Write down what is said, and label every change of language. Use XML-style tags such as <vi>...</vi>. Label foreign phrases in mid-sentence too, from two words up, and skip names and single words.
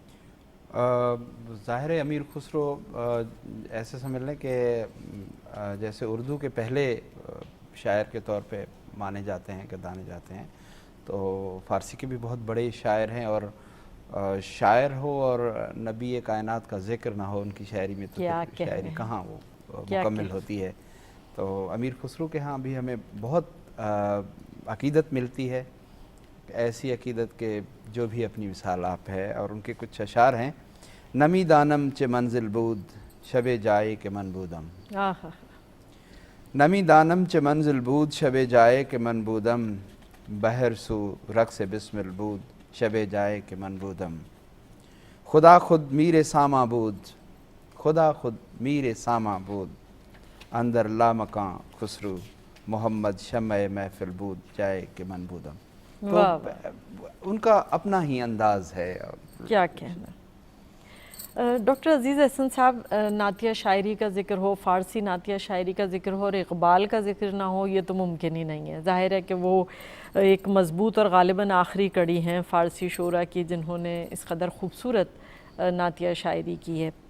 <ur>ظاہر امیر خسرو ایسے سمجھ لیں کہ جیسے اردو کے پہلے شاعر کے طور پہ مانے جاتے ہیں، کہ دانے جاتے ہیں، تو فارسی کے بھی بہت بڑے شاعر ہیں، اور شاعر ہو اور نبی کائنات کا ذکر نہ ہو ان کی شاعری میں تو شاعری کہاں وہ مکمل ہوتی ہے۔ تو امیر خسرو کے ہاں بھی ہمیں بہت عقیدت ملتی ہے، ایسی عقیدت کہ جو بھی اپنی مثال آپ ہے، اور ان کے کچھ اشعار ہیں۔</ur> <fa>نمی دانم چے منزل بود شب جائے کہ من بودم، نمی دانم چے منزل بود شب جائے کہ من بودم، بہر سو رقص بسمل بود شب جائے کہ من بودم، خدا خود میر ساما بود، خدا خود میر ساما بود، اندر لامکاں خسرو محمد شمع محفل بود جائے کہ من بودم۔</fa> <ur>تو ان کا اپنا ہی انداز ہے۔ کیا کہنا۔ ڈاکٹر عزیز احسن صاحب، نعتیہ شاعری کا ذکر ہو، فارسی نعتیہ شاعری کا ذکر ہو اور اقبال کا ذکر نہ ہو، یہ تو ممکن ہی نہیں ہے۔ ظاہر ہے کہ وہ ایک مضبوط اور غالباً آخری کڑی ہیں فارسی شعراء کی جنہوں نے اس قدر خوبصورت نعتیہ شاعری کی ہے۔</ur>